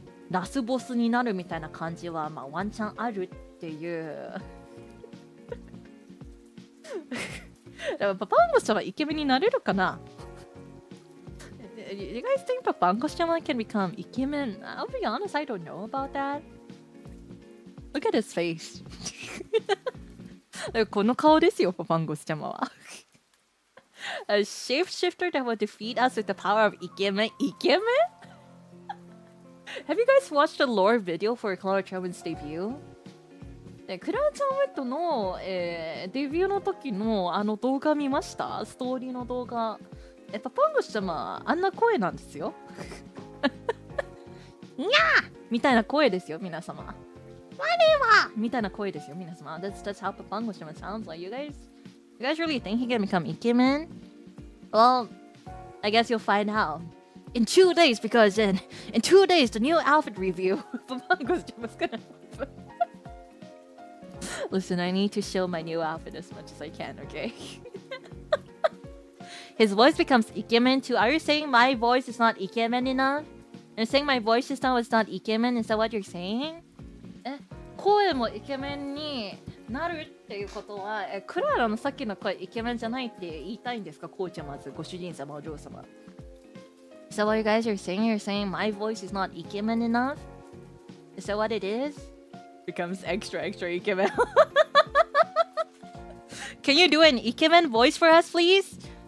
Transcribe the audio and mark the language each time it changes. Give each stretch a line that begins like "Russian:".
Japanese: ラスボスになるみたいな感じは、まあ、ワンチャンあるっていうだからパパンゴシャマイケメンになれるかな
English: You guys think Papangoschama can become Ikemen? I'll be honest, I don't know about that. Look at his face.
Japanese: この顔ですよ、パパンゴシャマは。
English: A shapeshifter that will defeat us with the power of Ikemen? Ikemen?Have you guys watched the lore video for Klara Charmwood's debut?
Japanese: クララ・チャームウッドの、デビューの時のあの動画見ました？ストーリーの動画。パパンゴシャマあんな声なんですよ。にゃーみたいな声ですよ、皆様。我はみたいな声ですよ、皆様。
English: That's how Papangoschama sounds like. You guys really think he can become Ikemen? Well, I guess you'll find out.In 2 days, because in 2 days, the new outfit review. Papangoschama's gonna happen. Listen, I need to show my new outfit as much as I can, okay? His voice becomes ikemen too. Are you saying my voice is not ikemen enough? You're saying my voice just now is not ikemen? Is that what you're saying?
Japanese: 声もイケメンになるっていうことは、クララのさっきの声イケメンじゃないって言いたいんですか？こうちゃんまずご主人様お嬢様。
English: Is that what you guys are saying? You're saying my voice is not ikemen enough? Is that what it is? Becomes extra ikemen. Can you do an ikemen voice for us, please?